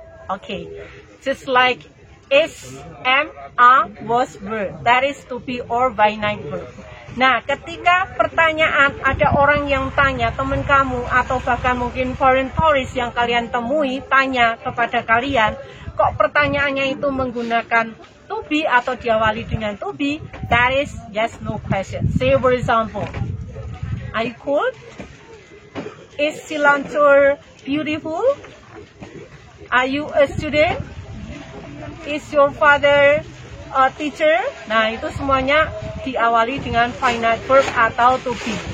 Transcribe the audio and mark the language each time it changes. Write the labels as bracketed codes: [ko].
[en] Okay, just like is, am, are, was, were. That is to be or finite verb. [id] Nah, ketika pertanyaan ada orang yang tanya, teman kamu atau bahkan mungkin foreign tourist yang kalian temui tanya kepada kalian, kok pertanyaannya itu menggunakan to be atau diawali dengan to be, [en] that is yes/no question. Say for example, are you cool? Is Silantur beautiful? Are you a student? Is your father a teacher? [id] Nah, itu semuanya diawali dengan finite verb atau to be.